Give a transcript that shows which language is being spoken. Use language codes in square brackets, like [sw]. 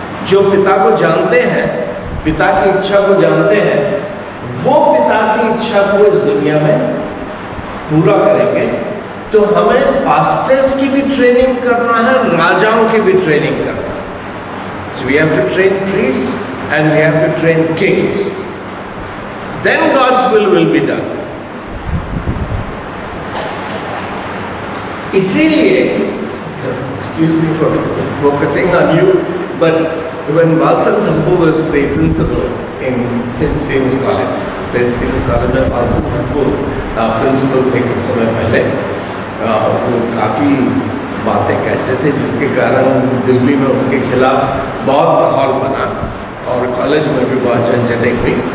[hi] जो पिता को जानते हैं, पिता की इच्छा को जानते हैं, वो पिता की इच्छा को इस दुनिया में पूरा करेंगे। तो हमें पास्टर्स की भी ट्रेनिंग करना है, राजाओं की भी ट्रेनिंग करना है। [en] So we have to train priests and we have to train kings. Then God's will be done. [hi] इसीलिए, [en] excuse me for focusing on you, but when Valsam Thampu was the principal in St. [hi] Stephen's College में Valsam Thampu principal थे कुछ समय पहले, वो काफ़ी बातें कहते थे जिसके कारण दिल्ली में उनके खिलाफ बहुत माहौल बना और कॉलेज में भी बहुत झंझटें हुई।